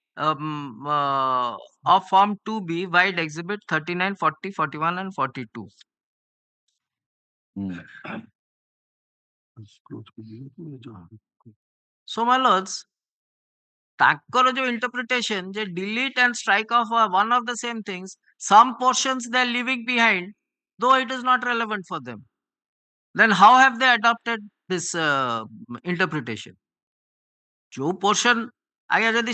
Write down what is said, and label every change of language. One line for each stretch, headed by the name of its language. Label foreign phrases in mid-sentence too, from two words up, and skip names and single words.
English: of form 2B wide exhibit 39 40 41 and 42 so my lords
Odia: ତାଙ୍କର ଯୋଉ
English: interpretation ଯେ delete and strike off are one of the same things some portions they are leaving behind though it is not relevant for them then how have they adopted this interpretation
Odia: ଯୋଉ portion ଆଜ୍ଞା ଯଦି